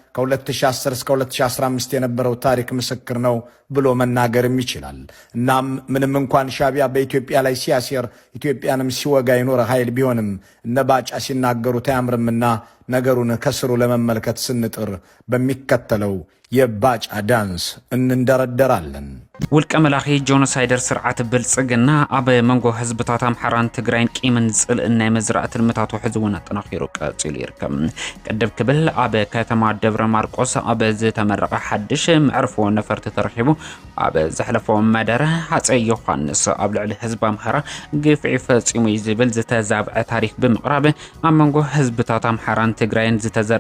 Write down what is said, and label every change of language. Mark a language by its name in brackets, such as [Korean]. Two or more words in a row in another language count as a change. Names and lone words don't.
[Amharic] ከ2010 እስከ 2015 የነበረው ታሪክ ምስክር ነው ብሎ መናገርም ይችላል። እናም ምንም እንኳን ሻቢያ በኢትዮጵያ ላይ ሲያሴር ኢትዮጵያንም ሲወጋ የኖረ ኃይል ቢሆንም እነ ባጫ ሲናገሩት አያምርምና ነገሩን ከስሩ ለመመልከት ስንጥር በሚከተለው የባጫ ዳንስ እንንደረደራለን። [Tigrinya] ውልቀ መላኺ ጆኖሳይደር ስርዓት ብልጽግና ኣብ መንጎ ህዝብታት ኣምሓራን ትግራይን ቂምን ጽልእን ናይ መዝራእቲ ልምታቱ ሕዝውን ኣጠናኺሩ ቀፂሉ ይርከብ። ቅድብ ክብል ኣብ ከተማ ደብረ ማርቆስ ኣብ ዝተመረቐ ሓድሽ ምዕርፎ ነፈርቲ ተረኺቡ ኣብ ዘሕለፎ መደረ ሃፀይ ዮሃንስ ኣብ ልዕሊ ህዝቢ ኣምሓራ ግፍዒ ፈፂሙ ዝብል ዝተዛብዐ ታሪክ ብምቕራብ ኣብ መንጎ ህዝብታት ኣምሓራን ትግራይን ዝተዘርአ